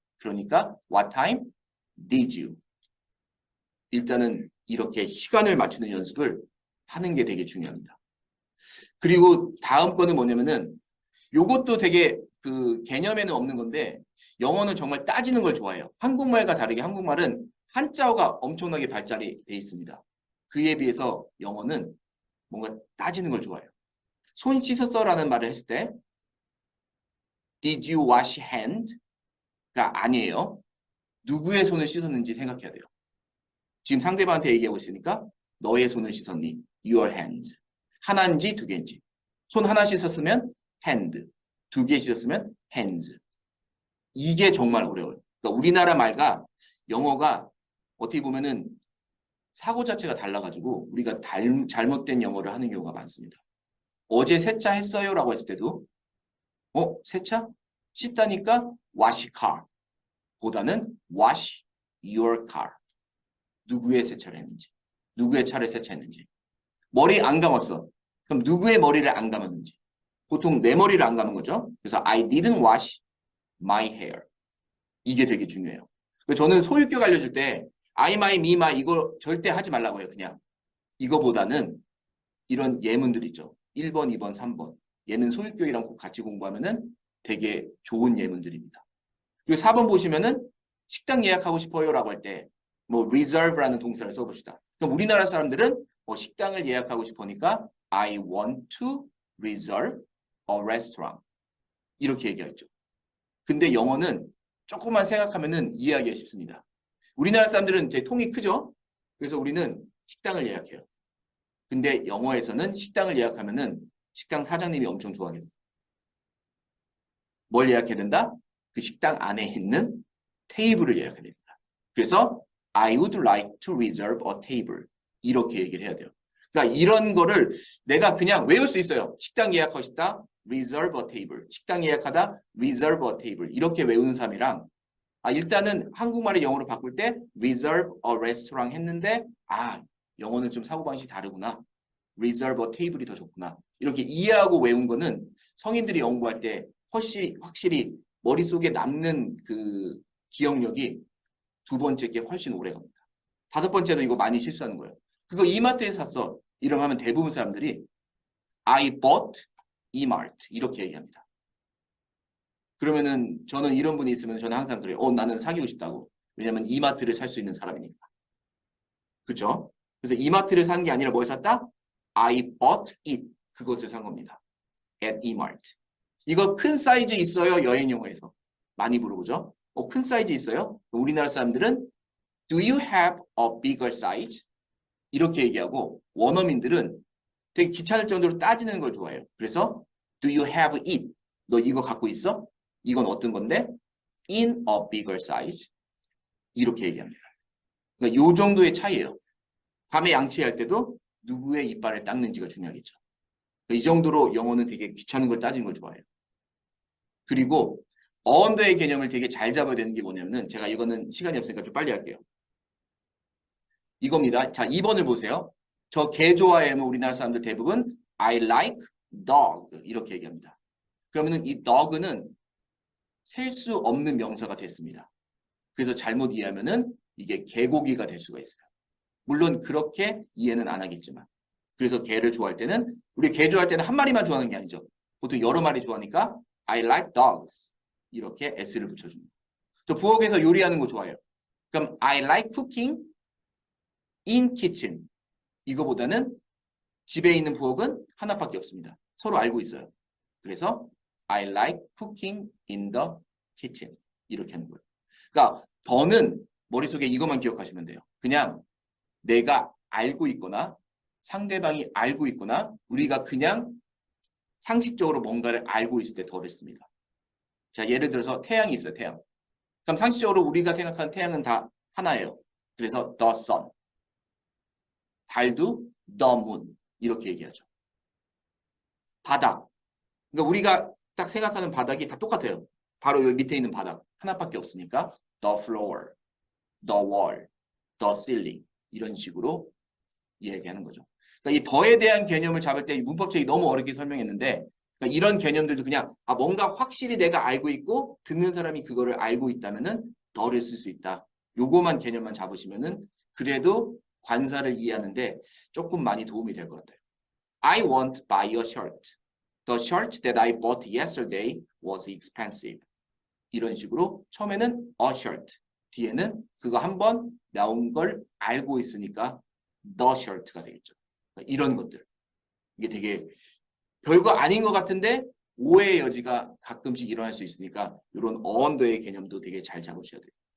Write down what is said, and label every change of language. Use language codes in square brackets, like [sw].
[en] 그러니까 what time did you? [ko] 일단은 이렇게 시간을 맞추는 연습을 하는 게 되게 중요합니다. 그리고 다음 거는 뭐냐면은 요것도 되게 그 개념에는 없는 건데 영어는 정말 따지는 걸 좋아해요. 한국말과 다르게 한국말은 한자어가 엄청나게 발달이 돼 있습니다. 그에 비해서 영어는 뭔가 따지는 걸 좋아해요. 손 씻었어라는 말을 했을 때 [en] Did you wash hand? [ko] 가 아니에요. 누구의 손을 씻었는지 생각해야 돼요. 지금 상대방한테 얘기하고 있으니까 너의 손을 씻었니? [en] Your hands. [ko] 하나인지 두 개인지. 손 하나 씻었으면 hand. 두 개 씻었으면 hands. 이게 정말 어려워요. 그러니까 우리나라 말과 영어가 어떻게 보면은 사고 자체가 달라가지고 우리가 잘못된 영어를 하는 경우가 많습니다. 어제 세차 했어요라고 했을 때도 세차? 씻다니까 [en] wash car 보다는 wash your car. [ko] 누구의 세차를 했는지, 누구의 차를 세차했는지. 머리 안 감았어. 그럼 누구의 머리를 안 감았는지. 보통 내 머리를 안 감은 거죠. [en] 그래서 I didn't wash my hair. [ko] 이게 되게 중요해요. 저는 소유격 알려줄 때 [en] I, my, me, my [ko] 이거 절대 하지 말라고 해요. 그냥 이거보다는 이런 예문들 있죠. 1번, 2번, 3번. 얘는 소유격이랑 꼭 같이 공부하면은 되게 좋은 예문들입니다. 그리고 4번 보시면은 식당 예약하고 싶어요라고 할 때 뭐 reserve라는 동사를 써봅시다. 그럼 우리나라 사람들은 식당을 예약하고 싶으니까 [en] I want to reserve a restaurant [ko] 이렇게 얘기하죠. 근데 영어는 조금만 생각하면은 이해하기가 쉽습니다. 우리나라 사람들은 되게 통이 크죠? 그래서 우리는 식당을 예약해요. 근데 영어에서는 식당을 예약하면은 식당 사장님이 엄청 좋아하겠어요. 뭘 예약해야 된다? 그 식당 안에 있는 테이블을 예약해야 됩니다. [en] 그래서 I would like to reserve a table. [ko] 이렇게 얘기를 해야 돼요. 그러니까 이런 거를 내가 그냥 외울 수 있어요. 식당 예약하고 싶다. [en] reserve a table. [ko] 식당 예약하다. [en] reserve a table. [ko] 이렇게 외우는 사람이랑 일단은 한국말을 영어로 바꿀 때 [en] reserve a restaurant [ko] 했는데 영어는 좀 사고방식이 다르구나. [en] reserve a table [ko] 이 더 좋구나. 이렇게 이해하고 외운 거는 성인들이 연구할 때 확실히 머릿속에 남는 그 기억력이 두 번째 게 훨씬 오래 갑니다. 다섯 번째도 이거 많이 실수하는 거예요. 그거 이마트에서 샀어. 이러면 하면 대부분 사람들이 [en] I bought [ko] 이마트 이렇게 얘기합니다. 그러면은 저는 이런 분이 있으면 저는 항상 그래요. 나는 사귀고 싶다고. 왜냐면 이마트를 살 수 있는 사람이니까. 그렇죠? 그래서 이마트를 산 게 아니라 뭘 샀다? [en] I bought it. [ko] 그것을 산 겁니다. [en] at 이마트. [ko] 이거 큰 사이즈 있어요? 여행 영어에서. 많이 물어보죠. 큰 사이즈 있어요? 우리나라 사람들은 [en] Do you have a bigger size? [ko] 이렇게 얘기하고 원어민들은 되게 귀찮을 정도로 따지는 걸 좋아해요. [en] 그래서 Do you have it? [ko] 너 이거 갖고 있어? 이건 어떤 건데? [en] In a bigger size. [ko] 이렇게 얘기합니다. 그러니까 이 정도의 차이예요. 밤에 양치할 때도 누구의 이빨을 닦는지가 중요하겠죠. 이 정도로 영어는 되게 귀찮은 걸 따지는 걸 좋아해요. 그리고 어원더의 개념을 되게 잘 잡아야 되는 게 뭐냐면은 제가 이거는 시간이 없으니까 좀 빨리 할게요. 이겁니다. 자, 2번을 보세요. 저 개 좋아해요. 우리나라 사람들 대부분 [en] I like dog [ko] 이렇게 얘기합니다. 그러면은 이 dog는 셀 수 없는 명사가 됐습니다. 그래서 잘못 이해하면은 이게 개고기가 될 수가 있어요. 물론 그렇게 이해는 안 하겠지만. 그래서 개를 좋아할 때는 우리 개 좋아할 때는 한 마리만 좋아하는 게 아니죠. 보통 여러 마리 좋아하니까 [en] I like dogs [ko] 이렇게 s를 붙여줍니다. 저 부엌에서 요리하는 거 좋아해요. [en] 그럼 I like cooking in kitchen. [ko] 이거보다는 집에 있는 부엌은 하나밖에 없습니다. 서로 알고 있어요. [en] 그래서 I like cooking in the kitchen. [ko] 이렇게 하는 거예요. 그러니까 더는 머릿속에 이것만 기억하시면 돼요. 그냥 내가 알고 있거나 상대방이 알고 있거나 우리가 그냥 상식적으로 뭔가를 알고 있을 때 더를 씁니다. 자, 예를 들어서 태양이 있어요. 태양. 그럼 상식적으로 우리가 생각하는 태양은 다 하나예요. 그래서 [en] the sun. [ko] 달도 [en] the moon. [ko] 이렇게 얘기하죠. 바닥. 그러니까 우리가 딱 생각하는 바닥이 다 똑같아요. 바로 여기 밑에 있는 바닥. 하나밖에 없으니까 [en] the floor, the wall, the ceiling. [ko] 이런 식으로 얘기하는 거죠. 그러니까 이 더에 대한 개념을 잡을 때 문법책이 너무 어렵게 설명했는데 그러니까 이런 개념들도 그냥 뭔가 확실히 내가 알고 있고 듣는 사람이 그거를 알고 있다면은 더를 쓸 수 있다. 요거만 개념만 잡으시면은 그래도 관사를 이해하는데 조금 많이 도움이 될 것 같아요. [en] I won't buy a shirt. The shirt that I bought yesterday was expensive. [ko] 이런 식으로 처음에는 [en] a shirt, [ko] 뒤에는 그거 한번 나온 걸 알고 있으니까 [en] the shirt [ko] 가 되겠죠. 이런 것들. 이게 되게 별거 아닌 것 같은데 오해의 여지가 가끔씩 일어날 수 있으니까 이런 어원더의 개념도 되게 잘 잡으셔야 돼요.